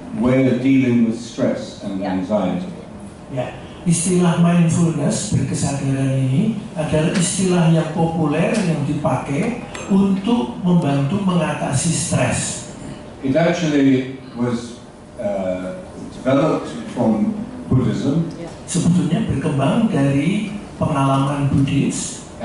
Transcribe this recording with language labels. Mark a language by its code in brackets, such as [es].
[en] way of dealing with stress and anxiety. [id] Ya, istilah mindfulness, berkesadaran ini adalah istilah yang populer yang dipakai untuk membantu mengatasi stres. [en] It actually was developed from Buddhism. [id] Sebetulnya berkembang dari pengalaman Buddhis,